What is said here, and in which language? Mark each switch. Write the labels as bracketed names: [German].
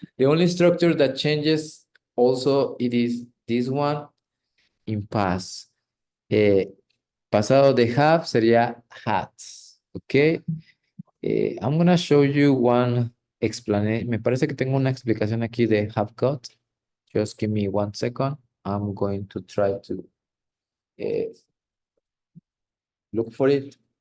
[English] The only structure that changes also it is this one in past. [Spanish] Pasado de have sería had. [English] Okay. I'm gonna show you one explanation. [Spanish] Me parece que tengo una explicación aquí de have got. [English] Just give me 1 second. I'm going to try to look for it.